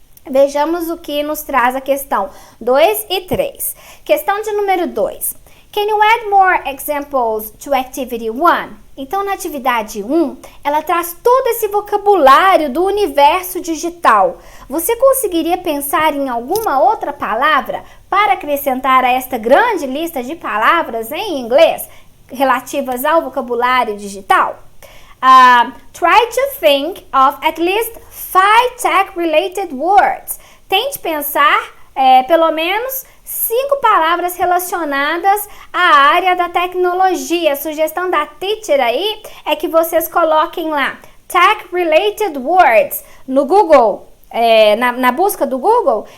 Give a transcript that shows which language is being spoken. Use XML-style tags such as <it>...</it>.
<pt>Vejamos o que nos traz a questão 2 e 3. Questão de número 2.</pt> <en>Can you add more examples to activity 1?</en> <pt>Então, na atividade 1, ela traz todo esse vocabulário do universo digital. Você conseguiria pensar em alguma outra palavra para acrescentar a esta grande lista de palavras em inglês relativas ao vocabulário digital?</pt> <en>Try to think of at least 5 tech-related words.</en> <pt>Tente pensar pelo menos 5 palavras relacionadas à área da tecnologia. A sugestão da teacher aí é que vocês coloquem lá tech-related words no Google, na busca do Google.</pt>